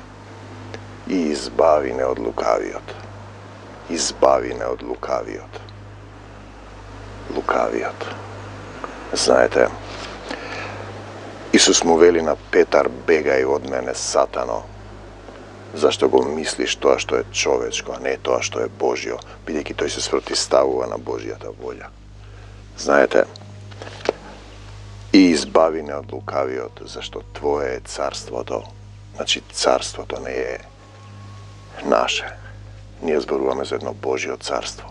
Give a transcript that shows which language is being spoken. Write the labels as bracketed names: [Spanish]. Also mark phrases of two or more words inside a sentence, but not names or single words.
[Macedonian] И избави не од лукавиот. Избави не од лукавиот. Лукавиот. Знајте, Исус му вели на Петар, бегај од мене, сатано. Зашто го мислиш то што је човечко, а не то што је Божјо, бидејќи тој се спротивставува на Божјата волја. Знаете, и избави не од лукавиот, зашто Твое е царството. Значи, царството не е наше. Ние зборуваме за едно Божјо царство.